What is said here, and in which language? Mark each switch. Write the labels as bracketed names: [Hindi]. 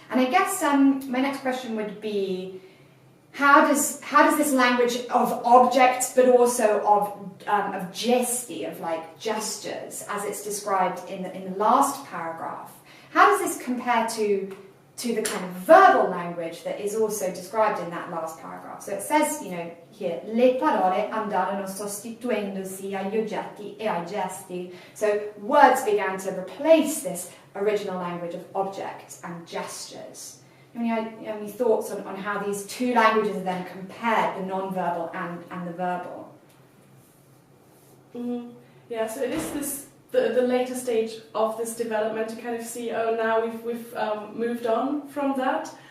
[English] And I guess my next question would be, how does this language of objects, but also of gesti, of like gestures, as it's described in the last paragraph, how does this compare to the kind of verbal language that is also described in that last paragraph? So it says, here, [Italian] le parole andarono sostituendosi agli oggetti e ai gesti. [English] So words began to replace this original language of objects and gestures. Any thoughts on how these two languages are then compared, the non-verbal and the verbal? So it is the later stage of this development to kind of see, now we've moved on from that.